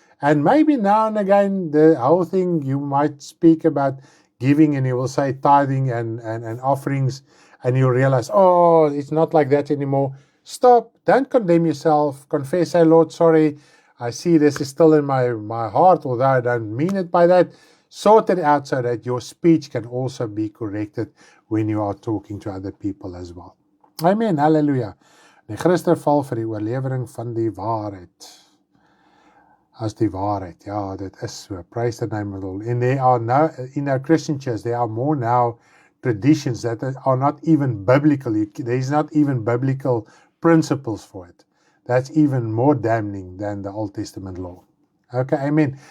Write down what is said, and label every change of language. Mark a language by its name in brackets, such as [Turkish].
[English] And maybe now and again, the whole thing, you might speak about giving and you will say tithing and offerings, and you realize, oh, it's not like that anymore. Stop. Don't condemn yourself. Confess, say, Lord, sorry. I see this is still in my heart, although I don't mean it by that. Sort it out so that your speech can also be corrected when you are talking to other people as well. Amen, hallelujah. [Afrikaans] Die Christen val vir die oorlewering van die waarheid. As die waarheid, ja, dit is so. [English] Praise the name of the Lord. And there are now, in our Christian church, there are more now traditions that are not even biblical. There is not even biblical principles for it. That's even more damning than the Old Testament law. Okay, amen.